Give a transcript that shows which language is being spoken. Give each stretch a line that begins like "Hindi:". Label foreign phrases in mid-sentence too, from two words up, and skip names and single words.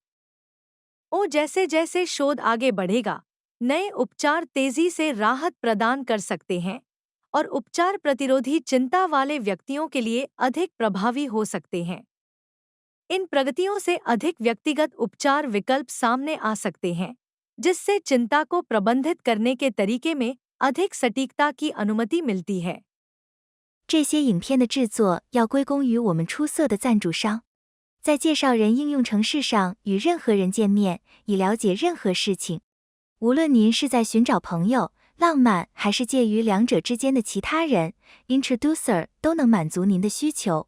Hindi: जैसे जैसे शोध आगे बढ़ेगा, नए उपचार तेजी से राहत प्रदान कर सकते हैं और उपचार प्रतिरोधी चिंता वाले व्यक्तियों के लिए अधिक प्रभावी हो सकते हैं। इन प्रगतियों से अधिक व्यक्तिगत उपचार विकल्प सामने आ सकते हैं, जिससे चिंता को प्रबंधित करने के तरीके में अधिक सटीकता की अनुमति मिलती है।
Chinese: 这些影片的制作要归功于我们出色的赞助商。在介绍人应用程式上与任何人见面，以了解任何事情。无论您是在寻找朋友、浪漫，还是介于两者之间的其他人 ，Introducer 都能满足您的需求。